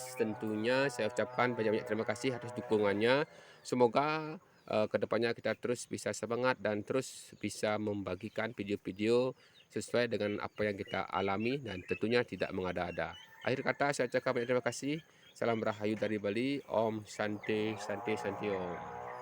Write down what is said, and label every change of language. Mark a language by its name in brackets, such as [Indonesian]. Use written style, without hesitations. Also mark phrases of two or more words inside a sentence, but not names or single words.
[Indonesian] Tentunya saya ucapkan banyak-banyak terima kasih atas dukungannya. Semoga kedepannya kita terus bisa semangat dan terus bisa membagikan video-video sesuai dengan apa yang kita alami dan tentunya tidak mengada-ada. Akhir kata saya ucapkan banyak terima kasih. Salam Rahayu dari Bali. [Sanskrit] Om Santi Santi Santi Om.